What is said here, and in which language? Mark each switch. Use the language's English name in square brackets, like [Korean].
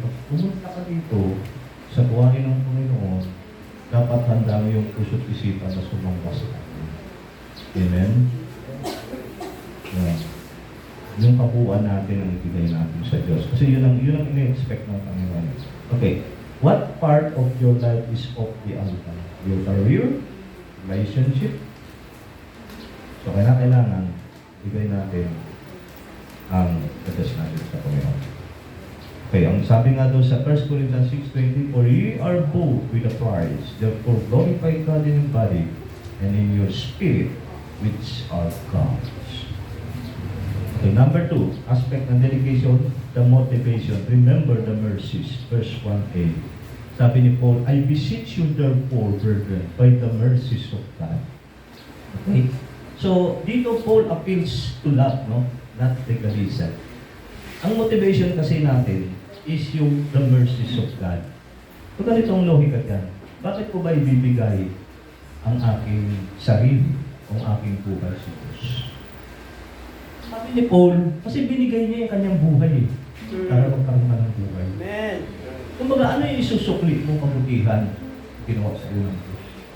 [Filipino] Pag pumunta ka dito sa buhay ng Panginoon, dapat handa mo yung puso't isipan na sumamba sa atin. Amen? Yeah. Yung kabuuan natin ang ibigay natin sa Diyos. Kasi yun ang ina-expect ng Panginoon. [English] Okay. What part of your life is off the altar? Your career? Relationship? [Filipino] So, kailangan ibigay natin ang kadas natin sa Panginoon. [English] Okay, [Filipino] ang sabi nga doon sa [English] 1 Corinthians 6:20, "For ye are bought with a price, therefore glorify God in your body and in your spirit, which are God's." Okay, number 2, aspect ng dedication, the motivation. Remember the mercies. Verse 1a. [Filipino] Sabi ni [English] Paul, "I beseech you therefore, brethren, by the mercies of God." Okay? So, [Filipino] dito [English] Paul appeals to love, no? Not legalism. [Filipino] Ang motivation kasi natin is yung [English] the mercies of God. [Filipino] So, ganitong logika yan. Bakit ko ba ibibigay ang aking sarili, ang aking buhay sa Diyos? Sabi ni Paul, kasi binigay niya yung kanyang buhay para magkaroon ka ng buhay. Amen. Kumbaga, ano yung isusukli mong kabutihan ginawa sa iyo ng Diyos?